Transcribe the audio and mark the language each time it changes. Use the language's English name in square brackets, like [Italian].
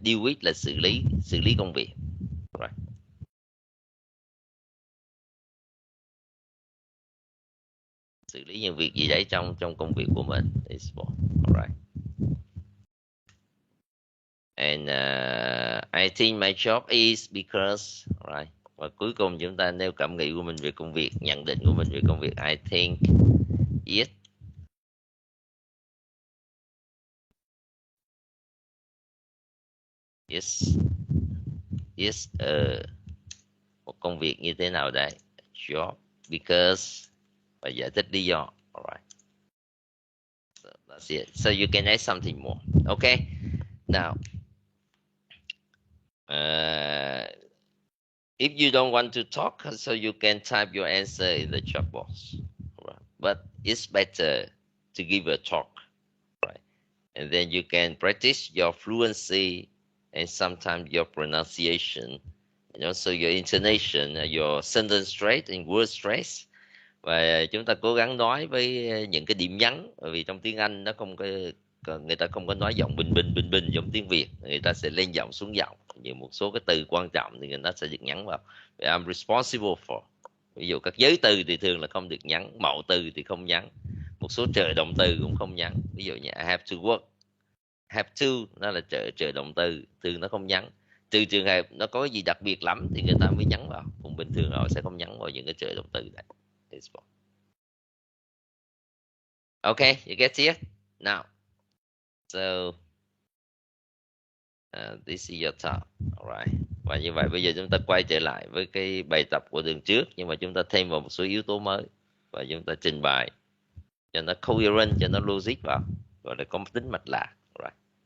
[English] Deal with [Vietnamese] là xử lý công việc, right? Xử lý những việc gì đấy trong công việc của mình. [English] Alright. And I think my job is because, right? [Vietnamese] Và cuối cùng chúng ta nêu cảm nghĩ của mình về công việc, nhận định của mình về công việc. [English] I think it is [Vietnamese] một công việc như thế nào đấy. [English] Job because, [Vietnamese] và giải thích lý do. [English] Alright. So that's it. So you can add something more. Okay. Now, if you don't want to talk, so you can type your answer in the chat box. Right? But it's better to give a talk, right? And then you can practice your fluency and sometimes your pronunciation, and also your intonation, your sentence straight and word stress. [Vietnamese] Và chúng ta cố gắng nói với những cái điểm nhấn, bởi vì trong tiếng Anh nó không có, người ta không có nói giọng bình bình giống tiếng Việt, người ta sẽ lên giọng xuống giọng. Như một số cái từ quan trọng thì người ta sẽ được nhấn vào. [English] I'm responsible for. [Vietnamese] Ví dụ các giới từ thì thường là không được nhấn, mẫu từ thì không nhấn, một số trợ động từ cũng không nhấn. Ví dụ như [English] I have to work, [Vietnamese] have to nó là trợ động từ, thường nó không nhấn. Trừ trường hợp nó có cái gì đặc biệt lắm thì người ta mới nhấn vào, còn bình thường họ sẽ không nhấn vào những cái trợ động từ này. [English] Okay, you get it? Now, so this is your top, alright. [Vietnamese] Và như vậy bây giờ chúng ta quay trở lại với cái bài tập của tuần trước, nhưng mà chúng ta thêm vào một số yếu tố mới và chúng ta trình bày cho nó coherent, cho nó logic vào, gọi là có tính mạch lạc, right?